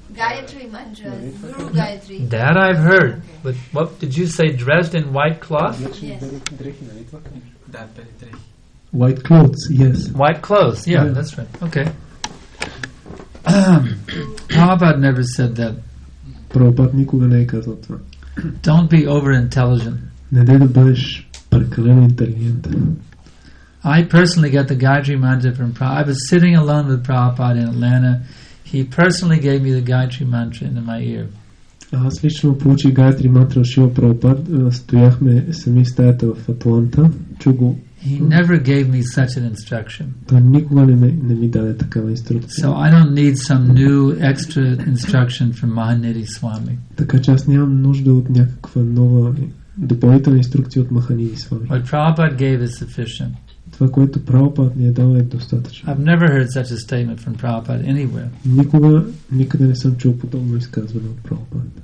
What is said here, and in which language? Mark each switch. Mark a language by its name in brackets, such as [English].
[English] Gayatri mantra, Guru Gayatri. That I've heard. But what did you say? Dressed in white cloth? Yes. White clothes, yes. White clothes, yeah, that's right. Okay. Prabhupada never said that. [Bulgarian] Прабхупад никога не е казал това. [English] Don't be over intelligent. [Bulgarian] Не дай да бъдеш прекалено интелигентен. [English] I personally got the Gayatri mantra from Prabhupada. I was sitting alone with Prabhupada in Atlanta. He personally gave me the Gayatri mantra into my ear. [Bulgarian] Аз лично получих Гайатри мантра от Шила Прабхупад. Стояхме сами в стаята в Атланта. Чу го. [English] He never gave me such an instruction. [Bulgarian] Той никога не ми даде такава инструкция. [English] So I don't need some new extra instruction from Mahanidhi Swami. [Bulgarian] Така че аз нямам нужда от някаква нова допълнителна инструкция от Маханидhi Swami. [English] What Prabhupada gave is sufficient. [Bulgarian] Това, което Прабхупад ни е дал, е достатъчно. [English] I've never heard such a statement from Prabhupada anywhere. [Bulgarian] Никъде не съм чул подобно изказване от Прабхупад.